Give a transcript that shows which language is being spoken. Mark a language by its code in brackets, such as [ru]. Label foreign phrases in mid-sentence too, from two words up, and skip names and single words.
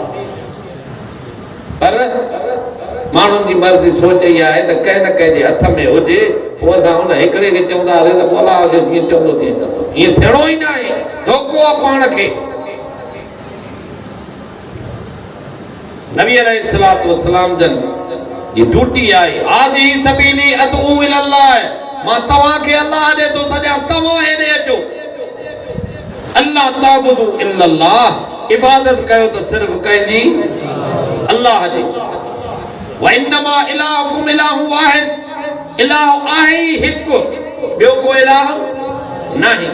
[sd] पर माण्हुनि जी मर्ज़ी सोच इहा आहे त कंहिं न कंहिं जे हथ में हुजे, पोइ असां हुन हिकिड़े खे चवंदासीं त पोइ अल्लाह खे जीअं चवंदो तीअं कंदो। ईअं थियणो ई न आहे, धोखो आहे पाण खे। नबी [ar] عليه الصلاة والسلام [sd] जन जी ड्यूटी आहे, [ar] هذه سبيلي أدعو إلى الله, [sd] मां तव्हांखे अल्लाह ॾे थो सॼा, तव्हां हेॾे अचो। [ar] ألا تعبدوا إلا الله, [sd] इबादत कयो त सिर्फ़ कंहिंजी? अल्लाह जी। [ar] وإنما إلهكم إله واحد, [sd] इलाह आहे हिकु, ॿियो को इलाह नाही।